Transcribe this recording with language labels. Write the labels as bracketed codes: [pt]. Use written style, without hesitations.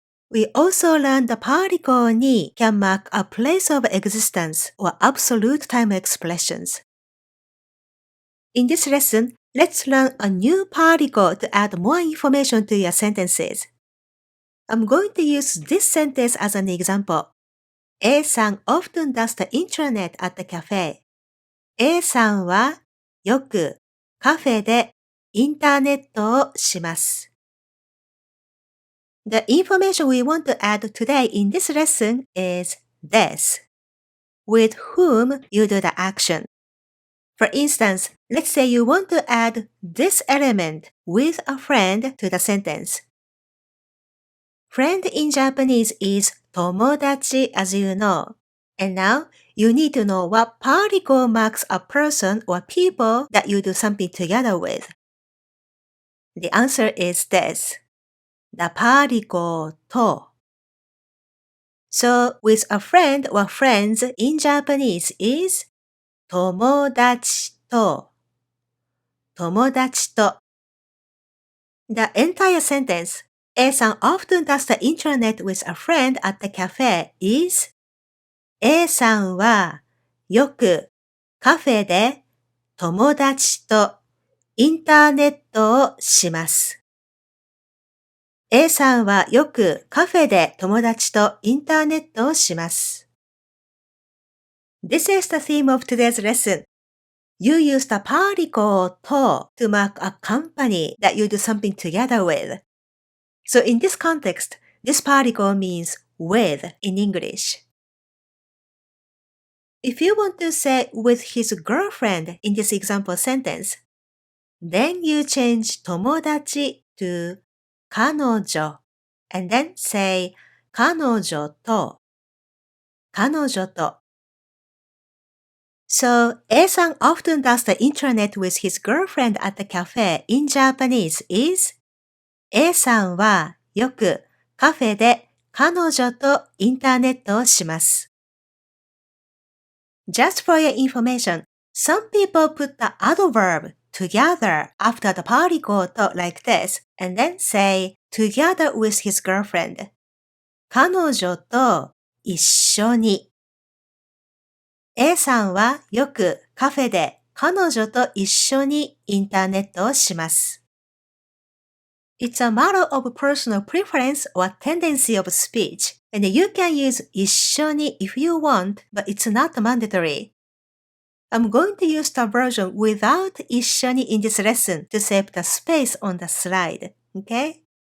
[en] We also learned the particle ni can mark a place of existence or absolute time expressions. In this lesson, let's learn a new particle to add more information to your sentences. I'm going to use this sentence as an example. A さん often does the intranet at the cafe. [ja] A さんはよくカフェでインターネットをします。 [en] The information we want to add today in this lesson is this. With whom you do the action. For instance, let's say you want to add this element with a friend to the sentence. Friend in Japanese is 友達 as you know. And now, you need to know what particle marks a person or people that you do something together with. The answer is this. The particle と So, with a friend or friends in Japanese is [ja] 友達と友達と [en] The entire sentence A さん often does the intranet with a friend at the cafe is [ja] A さんはよくカフェで友達とインターネットをします。 A さんはよくカフェで友達とインターネットをします。 [en] This is the theme of today's lesson. You use the particle と to mark a company that you do something together with. So in this context, this particle means with in English. If you want to say with his girlfriend in this example sentence, then you change 友達 to 彼女 and then say [ja] 彼女と彼女と [en] So, A さん often does the intranet with his girlfriend at the cafe in Japanese is [ja] A さんはよくカフェで彼女とインターネットをします。 [en] Just for your information, some people put the adverb together after the particle と like this and then say together with his girlfriend. [ja] 彼女と一緒にA さんはよくカフェで彼女と一緒にインターネットをします。 [en] It's a matter of personal preference or tendency of speech, and you can use 一緒に if you want, but it's not mandatory. I'm going to use the version without 一緒に in this lesson to save the space on the slide, okay?